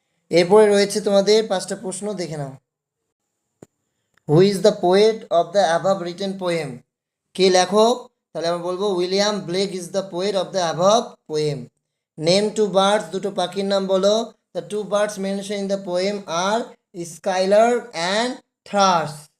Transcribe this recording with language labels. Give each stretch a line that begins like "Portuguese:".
Bangla: এরপরে রয়েছে তোমাদের 5টা প্রশ্ন, দেখে নাও।
English: Who is the poet of the above written poem?
Bangla: কে লেখক? তাহলে আমরা বলবো
English: William Blake is the poet of the above poem. Name two birds,
Bangla: দুটো পাখির নাম বলো।
English: The two birds mention in the poem are skylark and thrush.